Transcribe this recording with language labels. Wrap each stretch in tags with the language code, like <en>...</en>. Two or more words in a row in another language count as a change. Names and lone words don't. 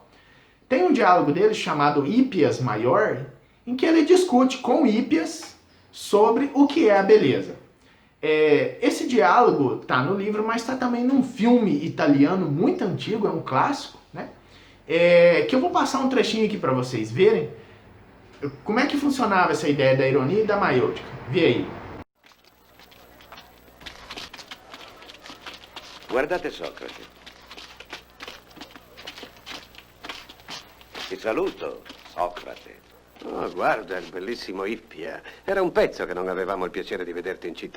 <pt>Tem um diálogo dele chamado Hípias Maior, em que ele discute com Hípias sobre o que é a beleza. Esse diálogo está no livro, mas está também num filme italiano muito antigo, é um clássico, né? Que eu vou passar um trechinho aqui para vocês verem como é que funcionava essa ideia da ironia e da maiêutica. Vê aí.</pt> <it>Guardate Socrate. Ti saluto, Socrate. Oh, guarda, il bellissimo Ippia. Era un pezzo che non avevamo il piacere di vederti in città.</it>